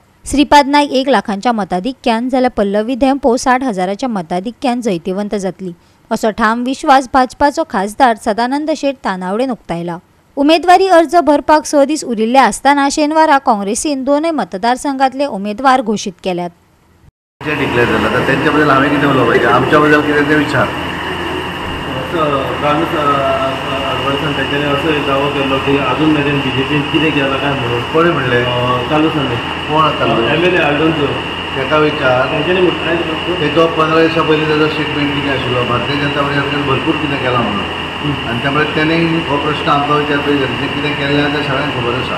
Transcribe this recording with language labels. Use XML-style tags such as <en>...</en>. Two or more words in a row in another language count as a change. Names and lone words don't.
<kok>श्रीपाद नाईक 1 लाखांच्या मताधिक्यान जाल्यार पल्लवी धेंपो 60,000च्या मताधिक्यान जैतिवंत जातली असो ठाम विश्वास भाजपाचो खासदार सदानंद शेट तानावडेन उक्तायला। उमेदवारी अर्ज भरपाक 6 दीस उरिल्ले आसतना शेनवारा काँग्रेसीन दोनय मतदारसंघातले उमेदवार घोषित केल्यात।</kok> <mr>डिक्लेअर झालं तर त्यांच्याबद्दल आम्ही किती बोललो पाहिजे, आमच्याबद्दल किती ते विचार</mr> <kok>त्यांच्याने असं दावा केला की अजून मेरेन बीजेपीन कितें केला काय म्हणून</kok> <mr>कोणी म्हणले चालू सांगले कोण</mr> <kok>MLA आल्डोनचो</kok> <mr>त्याचा विचार त्यांच्यानी</mr> <kok>तेजो 15 दिसां पयलीं तेजो स्टेटमेंट कितें आशिल्लो भारतीय जनता पार्टीन भरपूर कितें केलां म्हणून आनी त्या मुळे तेणें हो प्रश्न आमकां विचारतलो कितें केल्लें तें सगळ्यांक खबर आसा।</kok>